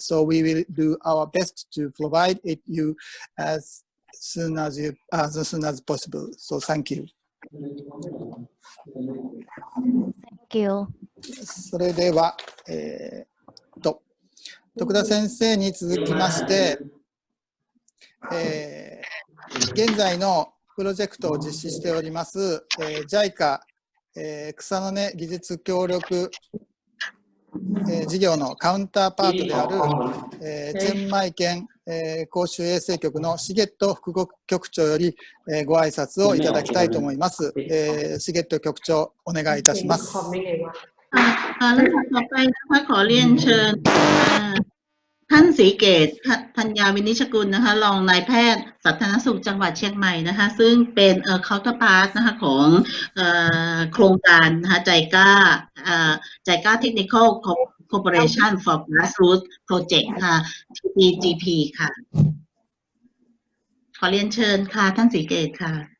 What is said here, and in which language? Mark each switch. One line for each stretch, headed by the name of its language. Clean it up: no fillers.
English: So we will do our best to provide it you as soon as possible. So thank you. Thank you.
Japanese: それでは、徳田先生に続きまして、現在のプロジェクトを実施しております、JICA、草の根技術協力事業のカウンターパートである、チェンマイ県、公衆衛生局のシゲット副局長より、ご挨拶をいただきたいと思います。シゲット局長、お願いいたします。
Thai: ลำดับต่อไปนะคะขอเรียนเชิญท่านศรีเกตธัญญาวินิชกุลนะคะรองนายแพทย์สาธารณสุขจังหวัดเชียงใหม่นะคะซึ่งเป็นcounterpart นะคะของโครงการนะคะใจกล้า
English: Technical Cooperation for Grassroots Project
Thai: ค่ะ TPGP ค่ะขอเรียนเชิญค่ะท่านศรีเกตค่ะ